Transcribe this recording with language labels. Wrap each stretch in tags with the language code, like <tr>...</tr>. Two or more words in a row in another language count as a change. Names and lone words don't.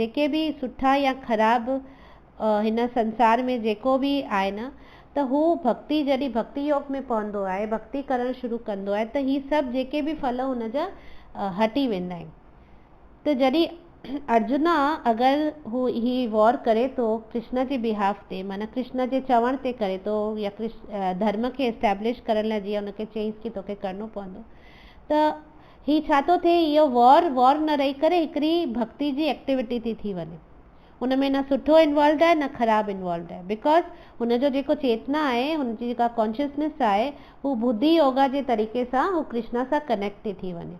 <sd>जेके बि सुठा या ख़राबु हिन संसार में जेको बि आहे न, त हू भक्ति जॾहिं भक्ति योग में पवंदो आहे, भक्ति करणु शुरू कंदो आहे, त ही सभु जेके बि फल हुनजा हटी वेंदा आहिनि। त जॾहिं अर्जुना अगरि हू ही वॉर करे थो कृष्ण जे बिहाफ ते, माना कृष्ण जे चवण ते करे थो, या धर्म खे एस्टेब्लिश करण लाइ जीअं हुनखे चईंसि कि तोखे करिणो पवंदो, त ही छा थो थिए, इहो वॉर न रही करे हिकिड़ी भक्ति जी एक्टिविटी थी वञे। हुन में न सुठो इन्वॉल्व आहे न ख़राबु इन्वॉल्व आहे, बिकॉज़ हुनजो जेको चेतना आहे, हुनजी जेका कॉन्शियसनेस आहे, हू बुद्धि योगा जे तरीक़े सां हू कृष्ण सां कनेक्ट थी वञे।</sd>